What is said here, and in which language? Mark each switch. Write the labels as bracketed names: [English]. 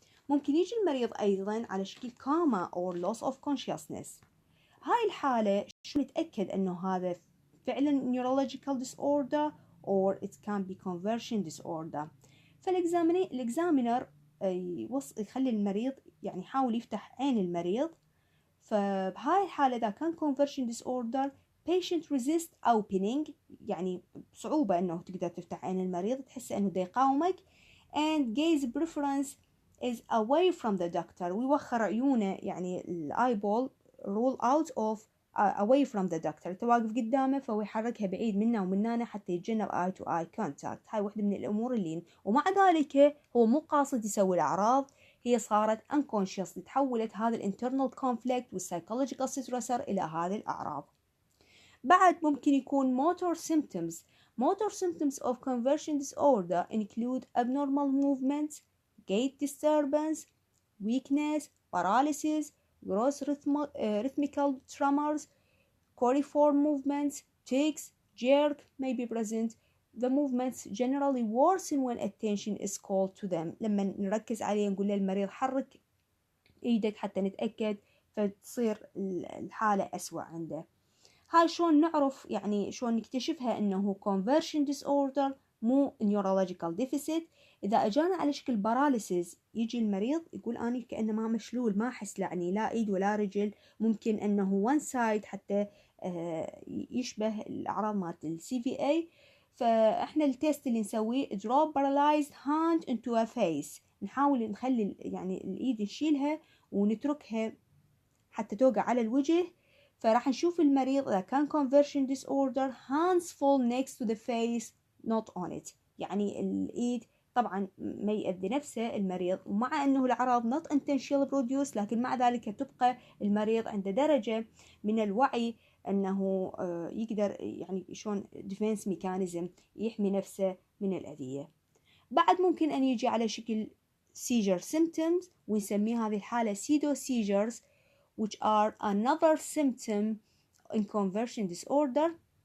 [Arabic] ممكن يجي المريض أيضا على شكل [English] coma or loss of consciousness. [Arabic] هاي الحالة شو نتأكد أنه هذا فعلا [English] neurological disorder or it can be conversion disorder. [Arabic] فالإكزامينر يخلي المريض يعني يحاول يفتح عين المريض. فبهاي الحالة إذا كان conversion disorder [English] patient resist opening [Arabic] يعني صعوبة أنه تقدر تفتح عين المريض، تحس أنه دا يقاومك، [English] and gaze preference is away from the doctor، [Arabic] ويوخر عيونه يعني الآيبول rule out of away from the doctor، تواقف قدامه فهو يحركها بعيد منا ومننا حتى يتجنب [English] eye to eye contact. [Arabic] هاي واحدة من الأمور اللي ومع ذلك هو مو قاصد يسوي الأعراض، هي صارت unconscious، تحولت هذا internal conflict والpsychological stressor إلى هذه الأعراض. بعد ممكن يكون motor symptoms. [English] Motor symptoms of conversion disorder include abnormal movements, gait disturbance, weakness, paralysis, gross rhythmical tremors, coliform movements, tics, jerk may be present. The movements generally worsen when attention is called to them. [Arabic] لما نركز عليه نقول للمريض حرك ايدك حتى نتأكد، فتصير الحالة أسوأ عنده. هاي شلون نعرف، يعني شلون نكتشفها انه conversion disorder مو neurological deficit. اذا اجانا على شكل باراليسيس، يجي المريض يقول اني كأنه ما مشلول، ما احس يعني لا ايد ولا رجل، ممكن انه one side حتى يشبه الاعراض مالت الCVA. فاحنا التيست اللي نسويه [English] drop paralyzed hand into a face، [Arabic] نحاول نخلي يعني الايد نشيلها ونتركها حتى توقع على الوجه. فراح نشوف المريض إذا كان conversion disorder [English] hands fall next to the face not on it، [Arabic] يعني الإيد طبعا ما يأذي نفسه المريض، ومع أنه الأعراض [English] not intentionally produced، [Arabic] لكن مع ذلك تبقى المريض عنده درجة من الوعي أنه يقدر يعني شلون defense mechanism يحمي نفسه من الأذية. بعد ممكن أن يجي على شكل seizure symptoms، ونسميه هذه الحالة pseudo seizures [English] which are another symptom in conversion disorder.